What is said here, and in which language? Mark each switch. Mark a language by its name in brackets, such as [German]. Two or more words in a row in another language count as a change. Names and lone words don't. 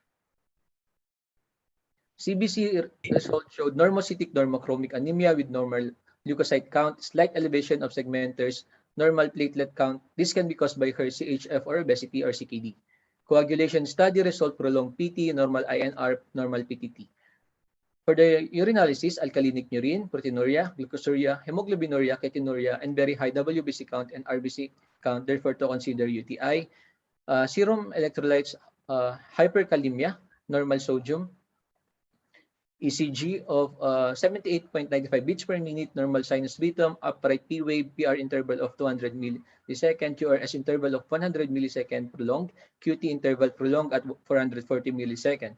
[English] CBC results showed normocytic normochromic anemia with normal leukocyte count, slight elevation of segmenters, normal platelet count. This can be caused by her CHF or obesity or CKD. Coagulation study result prolonged PT, normal INR, normal PTT. For the urinalysis, alkalinic urine, proteinuria, glucosuria, hemoglobinuria, ketonuria, and very high WBC count and RBC count, therefore to consider UTI. Serum electrolytes, hyperkalemia, normal sodium, ECG of 78.95 beats per minute, normal sinus rhythm, upright P wave, PR interval of 200 millisecond, QRS interval of 100 millisecond prolonged, QT interval prolonged at 440 millisecond.